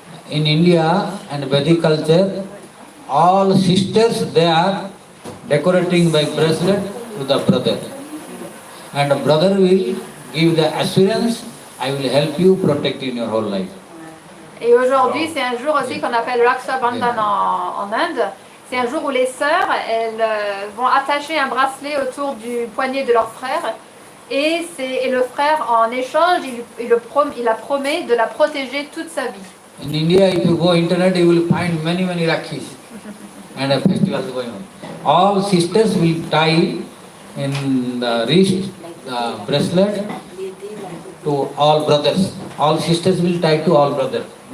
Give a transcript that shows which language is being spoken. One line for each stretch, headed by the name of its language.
English: In India and Vedic culture, all sisters they are decorating by bracelet to the brother. And the brother will give the assurance, I will help you protect in your whole life.
French: Et aujourd'hui, c'est un jour aussi qu'on appelle Raksha Bandhan en Inde. C'est un jour où les sœurs, elles vont attacher un bracelet autour du poignet de leur frère. Et le frère, en échange, il la promet de la protéger toute sa vie.
English: In India, if you go internet, you will find many Rakhis and a festival going on. All sisters will tie in the wrist bracelet to all brothers. All sisters will tie to all brothers.